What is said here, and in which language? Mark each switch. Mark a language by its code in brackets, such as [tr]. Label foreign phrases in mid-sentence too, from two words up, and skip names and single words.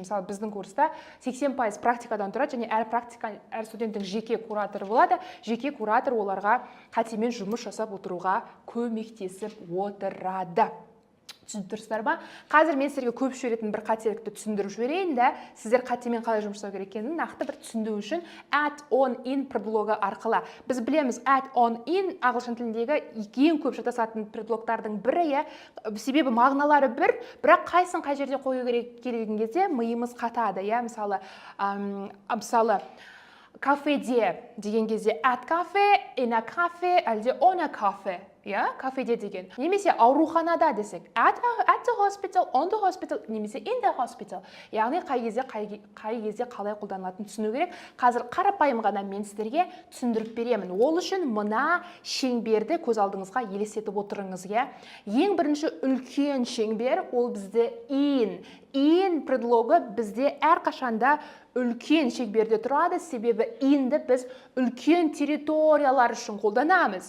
[kk] Мысалы, біздің курста 80% практикадан тұрады, және әр студенттің жеке кураторы болады. Жеке куратор оларға қатемен жұмыс жасап отыруға көмектесіп отырады. Түсініп тұрсыздар ма? Қазір мен сіздерге көп жіберетін бір қателікті түсіндіріп жіберейін, сіздер қатемен қалай жұмыс жасау керек екенін нақты бір түсіну үшін [en] add on in [kk] предлогы арқылы. Біз білеміз, [en] add on in [kk] ағылшын тіліндегі ең көп шатасатын предлогтардың бірі, себебі мағыналары бір, бірақ қайсын қай жерде қою керек келген кезде миымыз қатады. Мысалы, кафеде деген кезде [en] at cafe, in a cafe, [kk] әлде [en] on a cafe. [kk] кафеде деген. Немесе ауруханада десек, [en] at the hospital, on the hospital, немесе in the hospital. [kk] Яғни қай кезде қалай қолданылатынын түсіну керек. Қазір қарапайым ғана мен сіздерге түсіндіріп беремін. Ол үшін мына шеңберді көз алдыңызға елестетіп отырыңыз, Ең бірінші үлкен шеңбер ол бізде in. In предлогы бізде әрқашанда үлкен шеңберде тұрады, себебі inді біз үлкен территориялар үшін қолданамыз.